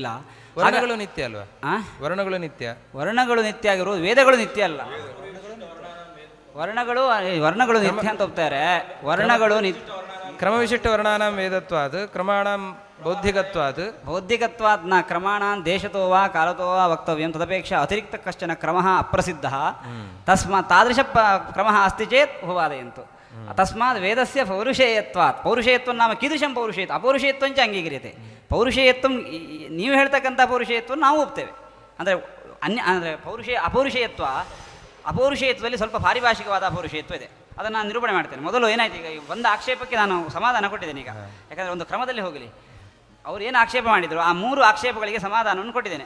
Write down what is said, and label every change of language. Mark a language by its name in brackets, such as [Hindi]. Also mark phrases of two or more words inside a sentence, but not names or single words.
[Kannada] ವರ್ಣಗಳು ನಿತ್ಯ ಅಲ್ವಾ? ವರ್ಣಗಳು ನಿತ್ಯ ಆಗಿರುವುದು, ವೇದಗಳು ನಿತ್ಯ ಅಲ್ಲ. ವರ್ಣಗಳು ನಿತ್ಯ ಅಂತ ಒಪ್ತಾರೆ. ವರ್ಣಗಳು [Sanskrit] ಕ್ರಮವಿಶಿಷ್ಟ ವರ್ಣಾನಾಂ ವೇದತ್ವಾದ್ ಕ್ರಮಾಣಾಂ ಬೌದ್ಧಿಕತ್ವಾದ್ ನ ಕ್ರಮಾಣಾಂ ದೇಶತೋ ವಾ ಕಾಲತೋ ವಾ ವಕ್ತವ್ಯಂ ತದಪೇಕ್ಷ ಅತಿರಿಕ್ತ ಕಶ್ಚನ ಕ್ರಮಃ ಅಪ್ರಸಿದ್ಧಃ ತಸ್ಮಾತ್ ತಾದೃಶ ಕ್ರಮಃ ಅಸ್ತಿ ಚೇತ್ ಉಪವಾದಯಂತು. ತಸ್ಮಾತ್ ವೇದಸ್ಯ ಪೌರುಷೇಯತ್ವ ನಾಮ ಕೀದೃಶಂ ಪೌರುಷೇಯತ್ವ ಅಪೌರುಷೇಯತ್ವಂಚ ಅಂಗೀಕ್ರಿಯತೆ. [Kannada] ಪೌರುಷೇಯತ್ವ ನೀವು ಹೇಳ್ತಕ್ಕಂಥ ಪೌರುಷೇಯತ್ವ ನಾವು ಒಪ್ತೇವೆ. ಅಂದರೆ ಅಪೌರುಷೇಯತ್ವದಲ್ಲಿ ಸ್ವಲ್ಪ ಪಾರಿಭಾಷಿಕವಾದ ಅಪೌರುಷೇಯತ್ವ ಇದೆ. ಅದನ್ನು ನಾನು ನಿರೂಪಣೆ ಮಾಡ್ತೇನೆ. ಮೊದಲು ಏನಾಯ್ತು, ಈಗ ಒಂದು ಆಕ್ಷೇಪಕ್ಕೆ ನಾನು ಸಮಾಧಾನ ಕೊಟ್ಟಿದ್ದೇನೆ. ಈಗ ಯಾಕಂದರೆ ಒಂದು ಕ್ರಮದಲ್ಲಿ ಹೋಗಲಿ, ಅವ್ರು ಏನು ಆಕ್ಷೇಪ ಮಾಡಿದರು ಆ 3 ಆಕ್ಷೇಪಗಳಿಗೆ ಸಮಾಧಾನವನ್ನು ಕೊಟ್ಟಿದ್ದೇನೆ.